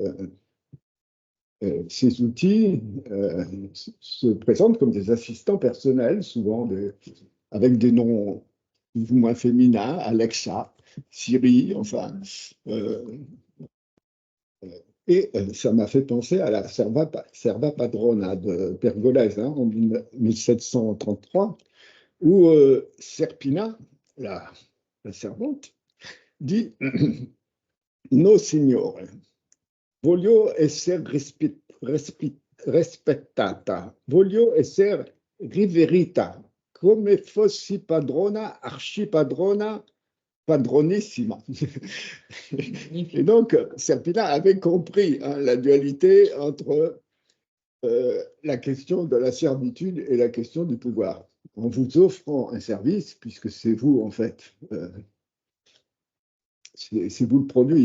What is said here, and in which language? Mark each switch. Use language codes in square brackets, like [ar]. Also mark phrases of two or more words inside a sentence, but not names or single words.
[fr] Ces outils se présentent comme des assistants personnels, souvent avec des noms plus ou moins féminins, Alexa, Siri, enfin. Et ça m'a fait penser à la Serva Padrona de Pergolèse hein, en 1733, où Serpina, la servante, dit [it] No, signore, voglio essere rispettata, voglio essere riverita, come fossi padrona, archipadrona, padronissima. [fr] Et donc, Serpina avait compris hein, la dualité entre la question de la servitude et la question du pouvoir. En vous offrant un service, puisque c'est vous, en fait, c'est vous le produit.